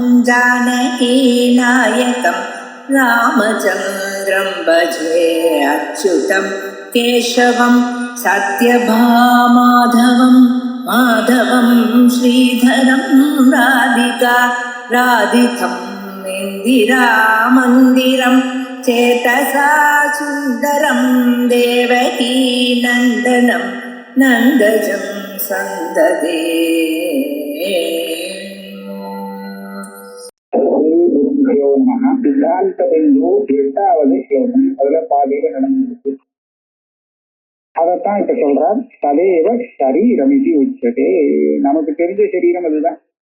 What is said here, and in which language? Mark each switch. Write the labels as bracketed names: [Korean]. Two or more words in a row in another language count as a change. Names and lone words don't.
[Sanskrit] जानकीनायकं रामचन्द्रं भजे अच्युतं केशवं सत्यभामाधवं माधवं श्रीधरं राधितं इन्दिरामन्दिरं चेतसा सुन्दरं देवकी नन्दनं नन्दजं सन्ददे. [Tamil] சித்தாந்தபிந்து 8வது ஸ்லோகம். அதுல பாதியில நடந்திருக்கு. அதத்தான் இப்ப சொல்றார். [Sanskrit] तदेव शरीरमिति उच्यते. [Tamil] நமக்கு தெரிஞ்ச சரீரம் அதுதான்.